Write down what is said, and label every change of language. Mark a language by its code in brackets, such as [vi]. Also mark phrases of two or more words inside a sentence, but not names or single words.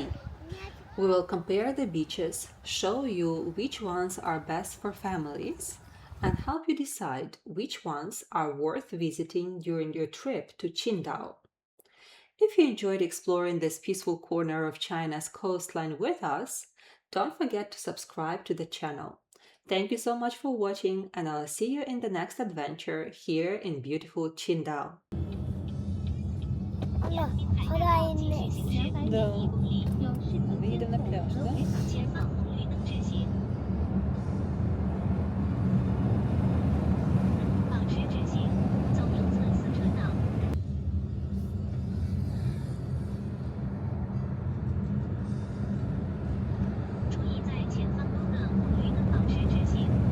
[en] We will compare the beaches, show you which ones are best for families, and help you decide which ones are worth visiting during your trip to Qingdao. If you enjoyed exploring this peaceful corner of China's coastline with us, don't forget to subscribe to the channel. Thank you so much for watching, and I'll see you in the next adventure here in beautiful Qingdao. [tr] Alo, oraya inmek. [ru] Да. Мы едем на пляж, да? [zh] 前方红绿灯直行，保持直行，走右侧4车道。注意在前方路的红绿灯保持直行。